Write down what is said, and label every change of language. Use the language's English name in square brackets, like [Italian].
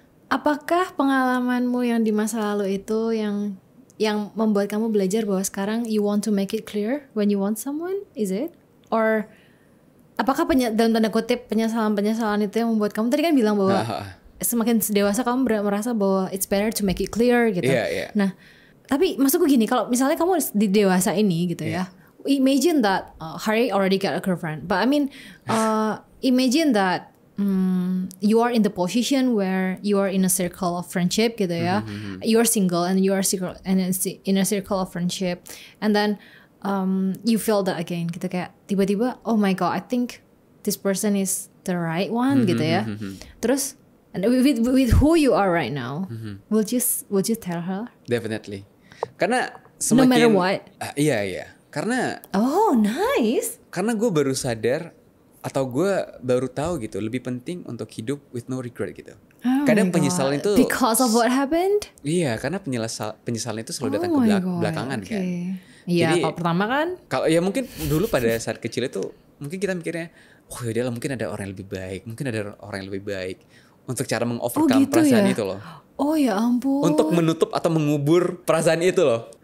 [Indonesian] Apakah pengalamanmu yang di masa lalu itu yang membuat kamu belajar bahwa sekarang [English] you want to make it clear when you want someone? Is it? [Indonesian] Or apakah dalam tanda kutip penyesalan itu yang membuat kamu tadi kan bilang bahwa semakin dewasa kamu merasa bahwa [English] it's better to make it clear [Indonesian] gitu. Nah, tapi maksudku gini, kalau misalnya kamu di dewasa ini gitu [English] ya, imagine that Hari already got a girlfriend, but I mean imagine that you are in the position where you are in a circle of friendship gitu ya, you are single and you are in a circle of friendship, and then you feel that again gitu, [Indonesian] kayak tiba-tiba [English] oh my god, I think this person is the right one gitu ya. Terus and with who you are right now, would you tell her? [Indonesian] Definitely. Karena semakin, [English] no matter what. [Indonesian] Iya. Karena [English] nice. [Indonesian] Karena gue baru sadar atau gue baru tahu gitu, lebih penting untuk hidup [English] with no regret [Indonesian] gitu. Kadang penyesalan itu [English] because of what happened. [Indonesian] Iya, karena penyesalan itu selalu datang ke belakangan kan. Iya, kalau pertama kan. Kalau ya mungkin dulu pada saat kecil itu mungkin kita mikirnya, oh yaudah lah, mungkin ada orang yang lebih baik, untuk cara mengovercome perasaan itu loh. Oh ya ampun. Untuk menutup atau mengubur perasaan itu loh.